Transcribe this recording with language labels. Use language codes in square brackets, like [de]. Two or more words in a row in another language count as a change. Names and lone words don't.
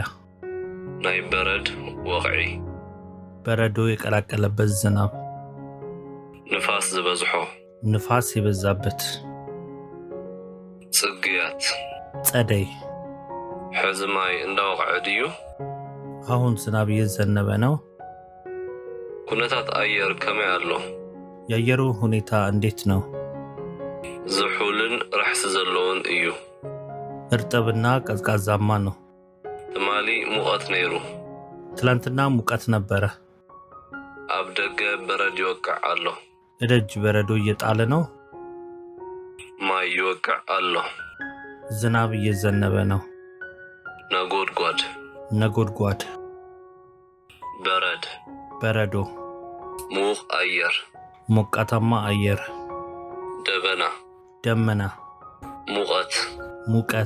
[ti] ናይ በረድ ወቕዒ [am] በረዶ የቀላቀለበት ዝናብ [ti] ንፋስ ዝበዝሖ [am] ንፋስ የበዛበት [ti] ጽግያት [am] ጸደይ [ti] ሕዚ ማይ እንዳወቕዐ ድዩ [am] አሁን ዝናብ እየዘነበ ነው [ti] ኩነታት አየር ከመይ ኣሎ [am] የአየሩ ሁኔታ እንዴት ነው [ti] ዝሑልን ራሕሲ ዘለውን እዩ [am] እርጥብና ቀዝቃዛማ ነው [ti] ትማሊ ሙቐት ነይሩ [am] ትላንትና ሙቀት ነበረ [ti] ኣብ ደገ በረድ ይወቅዕ ኣሎ [am] እደጅ በረዶ እየጣለ ነው [ti] ማይ ይወቅዕ ኣሎ [am] ዝናብ እየዘነበ ነው [ti] ነጎድጓድ [am] ነጎድጓድ [ti] በረድ [am] በረዶ [ti] ሙቕ አየር [am] ሞቃታማ አየር [ti] ደበና [am] ደመና [ti] ሙቐት [am] ሙቀት